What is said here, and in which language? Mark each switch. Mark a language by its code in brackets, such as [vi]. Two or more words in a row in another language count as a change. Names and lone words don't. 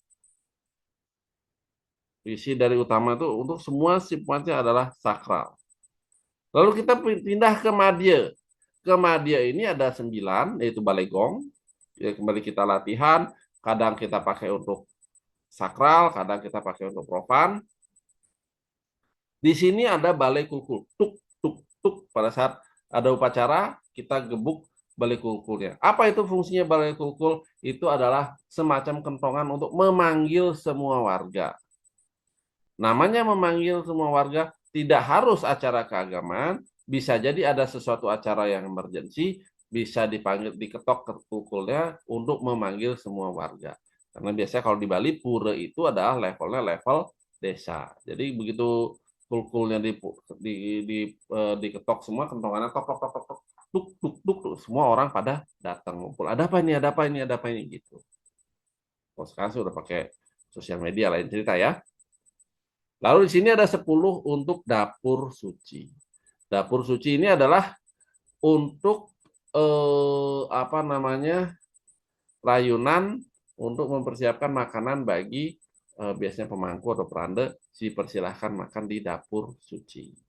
[id] Isi dari utama itu untuk semua sifatnya adalah sakral. Lalu kita pindah ke Madya. Ke Madya ini ada 9, yaitu Balai Gong. Ya, kembali kita latihan. Kadang kita pakai untuk sakral, kadang kita pakai untuk profan. Di sini ada Balai Kulkul. Tuk, tuk, tuk. Pada saat ada upacara, kita gebuk Balai Kulkulnya. Apa itu fungsinya Balai Kulkul? Itu adalah semacam kentongan untuk memanggil semua warga. Namanya memanggil semua warga, tidak harus acara keagamaan, bisa jadi ada sesuatu acara yang emergensi, bisa dipanggil, diketok kukulnya untuk memanggil semua warga. Karena biasanya kalau di Bali, pura itu adalah levelnya level desa. Jadi begitu kulkulnya diketok semua, kentongannya tok, tok, tok, tok, tok, tuk, tuk, tuk, tuk, semua orang pada datang ngumpul. Ada apa ini, ada apa ini, ada apa ini, gitu. Oh, sekarang sudah pakai sosial media, lain cerita ya. Lalu di sini ada 10 untuk dapur suci. Dapur suci ini adalah untuk apa namanya, rayunan untuk mempersiapkan makanan bagi biasanya pemangku atau peranda, dipersilahkan makan di dapur suci.